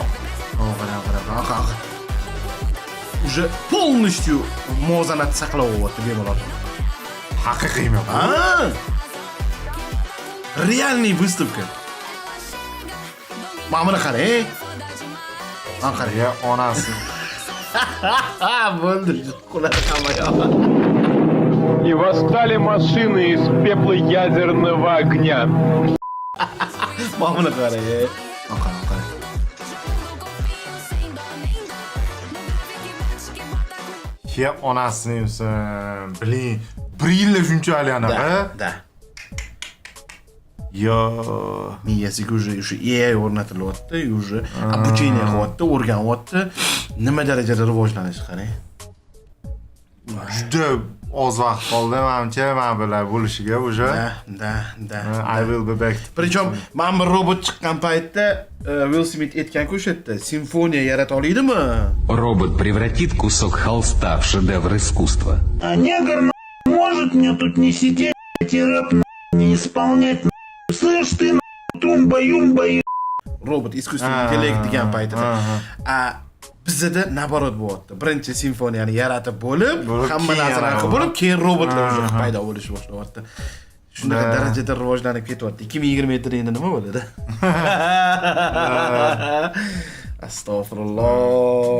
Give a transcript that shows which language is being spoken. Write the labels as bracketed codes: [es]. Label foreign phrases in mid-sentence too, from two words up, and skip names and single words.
[uz] Qara. [ru] Уже полностью [uz] muvozanat saqlayapti bemalol. Haqiqiymi? [ru] Ha? Realniy выставка. [uz] Mana buni qarang. Mana qarang. Ya onasi. Bo'ldi. Qular hamma yoq. [ru] И восстали машины из пепла ядерного огня. [uz] Mana buni qarang. Mana qarang. Ya onasini ensin. Biling, 1 yilda shunchalik anaqa. Da. Yo, Miyasiga уже AI o'rnatilyapti, [ru] уже обучение [uz] qilyapti, o'rganyapti. Nima darajada rivojlanishi qarang. juda oz vaqt qoldi menimcha mana bular bo'lishiga уже. Da. [en] I will be back. [uz] Причем mana bu robot chiqqan paytda Will Smith aytgan-ku o'sha yerda simfoniya yarata oladimi? [ru] Робот превратит кусок холста в шедевр искусства. А негр может мне тут не сидеть и рэп не исполнять. Слышь ты тумба-юмба. Robot искусственный интеллект [uz] degan paytida. Bizda naborot bo'lyapti. Birinchi simfoniyani yaratib bo'lib, hamma narsani qilib bo'lib, keyin robotlar o'zi paydo bo'lish boshlayapti. Shunaqa darajada rivojlanib ketyapti. 2027da endi nima bo'ladi? Astagfirulloh.